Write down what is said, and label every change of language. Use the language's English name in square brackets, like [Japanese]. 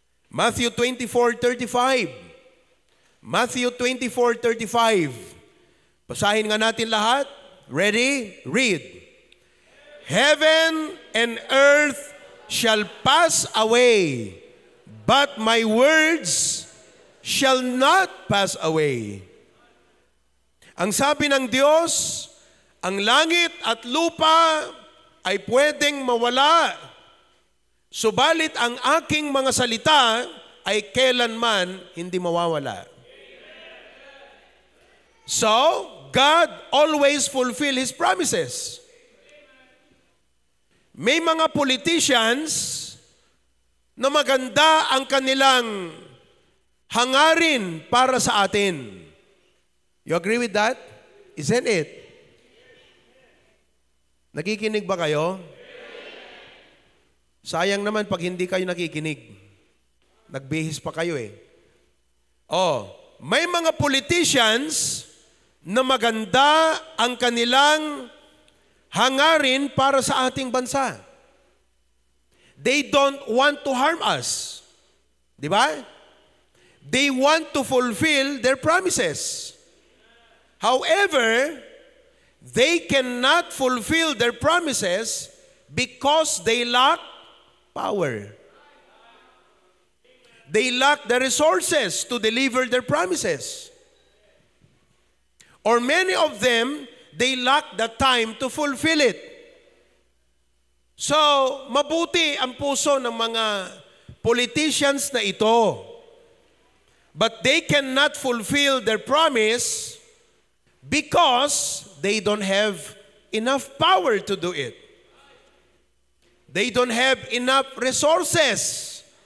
[English] Matthew 24:35. Matthew 24:35. [Filipino] Basahin nga natin lahat. Ready? Read. [English] Heaven and earth shall pass away, but my words shall not pass away. [Filipino] Ang sabi ng Diyos, ang langit at lupa ay pwedeng mawala, subalit ang aking mga salita ay kailanman hindi mawawala. [English] So, God always fulfill His promises. [Filipino] May mga politicians na maganda ang kanilang hangarin para sa atin. [English] You agree with that? Isn't it? [Filipino] Nakikinig ba kayo? Sayang naman pag hindi kayo nakikinig. Nagbihis pa kayo eh. Oh, may mga politicians na maganda ang kanilang hangarin para sa ating bansa. [English] They don't want to harm us. Di ba? They want to fulfill their promises. However, they cannot fulfill their promises because they lack power. They lack the resources to deliver their promises. Or many of them, they lack the time to fulfill it. [Filipino] So, mabuti ang puso ng mga politicians na ito. [English] But they cannot fulfill their promise because they don't have enough power to do it. They don't have enough resources.